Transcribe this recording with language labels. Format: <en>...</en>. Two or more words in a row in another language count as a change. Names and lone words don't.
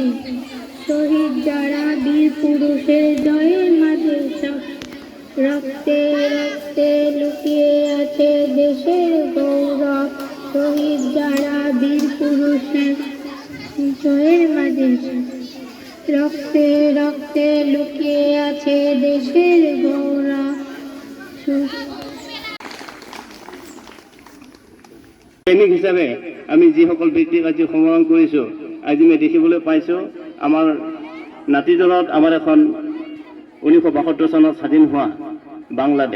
<bn>শহীদ যারা বীর পুরুষের জয়ের মাঝে সব রক্তে রক্তে লুকিয়ে আছে দেশের গৌরব। শহীদ যারা বীর পুরুষের জয়ের মাঝে রক্তে রক্তে লুকিয়ে আছে দেশের গৌরব।</bn> <as>সৈনিক হিচাপে আমি যিসকল ব্যক্তিক আজি সমৰণ কৰিছোঁ, আজি মই দেখিবলৈ পাইছোঁ আমাৰ নাতিদলত আমাৰ এখন 1972 চনত স্বাধীন হোৱা বাংলাদেশ।</as>